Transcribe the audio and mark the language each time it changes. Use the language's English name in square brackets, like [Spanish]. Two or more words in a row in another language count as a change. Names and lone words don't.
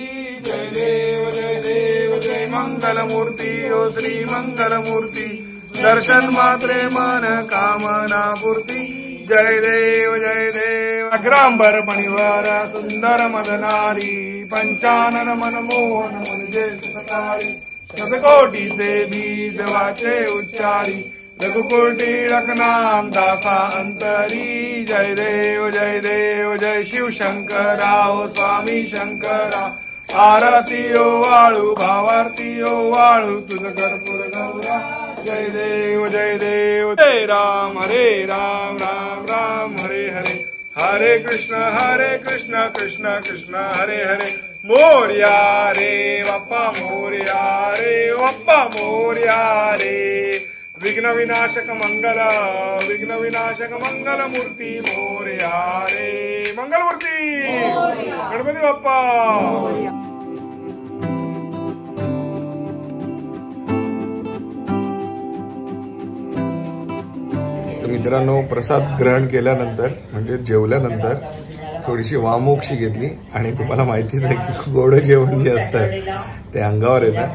[Marathi] जय देव जय देव जय मंगलमूर्ती ओ श्री मंगलमूर्ती, दर्शन मात्रे मन कामना पूर्ती. जय देव जय देव. अग्रांबर मणिवर सुंदर मदनारी, पंचानन मनमोहन म्हणजे सतारी, शतकोटीचे बीज वाचे उच्चारी, रघुकुटी रखनाम दासा अंतरी. जय देव जय देव जय शिव शंकरा ओ स्वामी शंकरा, आरती ओ वाळू भावारती ओ वाळू तुझ कर्पूर गौरा. जय देव जय देव. [Sanskrit] जय राम हरे राम राम राम हरे हरे, हरे कृष्ण कृष्ण कृष्ण हरे हरे. [Marathi] मोरया रे बाप्पा मोरया रे बाप्पा मोरया रे. विघ्न विनाशक मंगल मूर्ती मोरया रे. मंगलमूर्ती गणपती बाप्पा. मित्रांनो प्रसाद ग्रहण केल्यानंतर म्हणजे जेवल्यानंतर थोडीशी वामोक्षी घेतली आणि तुम्हाला माहितीच आहे की गोड जेवण जे असतं ते अंगावर येतं.